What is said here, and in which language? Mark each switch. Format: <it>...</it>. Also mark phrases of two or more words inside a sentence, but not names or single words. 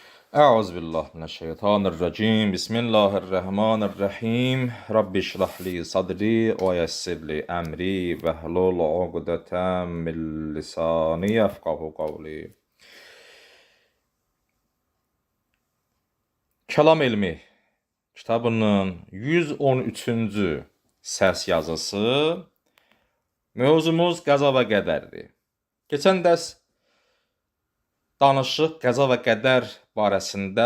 <ar>أعوذ بالله من الشيطان الرجيم. بسم الله الرحمن الرحيم. رب اشرح لي صدري ويسر لي أمري واحلل عقدة من لساني يفقهوا قولي.</ar> <az>Kəlam elmi kitabının 113-cü səs yazısı. Mövzumuz qəza və qədərdir. Keçən dərs danışıq qəza və qədər barəsində.</az>